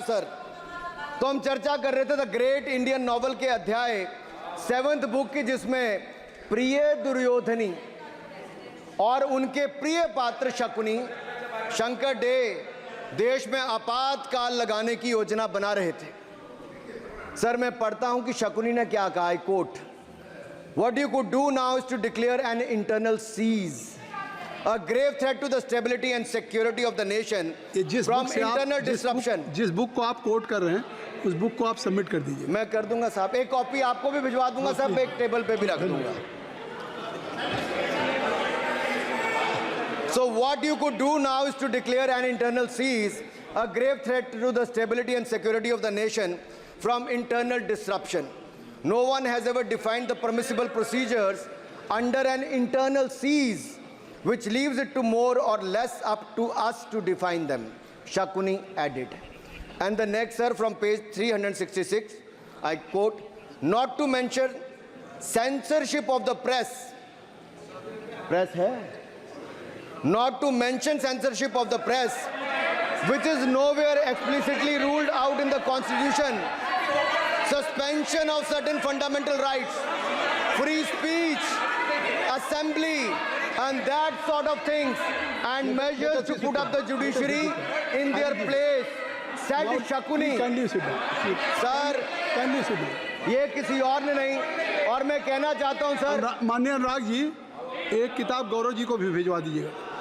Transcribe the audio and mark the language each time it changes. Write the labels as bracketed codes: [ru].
[hi] Sir तो हम चर्चा कर रहे थे द ग्रेट इंडियन नॉवल के अध्याय 7th बुक की, जिसमें प्रिय दुर्योधनी और उनके प्रिय पात्र शकुनी शंकर डे देश में आपातकाल लगाने की योजना बना रहे थे। सर मैं पढ़ता हूं कि शकुनी ने क्या कहा। I quote, [en] What you could do now is to declare an internal seize, a grave threat to the stability and security of the nation from internal disruption. [hi] जिस बुक को आप कोट कर रहे हैं, उस बुक को आप सबमिट कर दीजिए। मैं कर दूंगा साहब, एक कॉपी आपको भी भिजवा दूंगा साहब, एक टेबल पे भी रख दूंगा। [en] So what you could do now is to declare an internal seize, a grave threat to the stability and security of the nation from internal disruption. No one has ever defined the permissible procedures under an internal seize, which leaves it to more or less up to us to define them, Shakuni added. And the next, sir, from page 366, I quote, not to mention censorship of the press. Press hai? Not to mention censorship of the press, which is nowhere explicitly ruled out in the Constitution. Suspension of certain fundamental rights, free speech, assembly, and that sort of things, and measures to put up the judiciary in their place, said Shakuni. Kindly sit down. Sir, Kindly sit down. [hi] ये किसी और ने नहीं, और मैं कहना चाहता हूं सर, माननीय अनुराग जी, एक किताब गौरव जी को भी भिजवा दीजिएगा।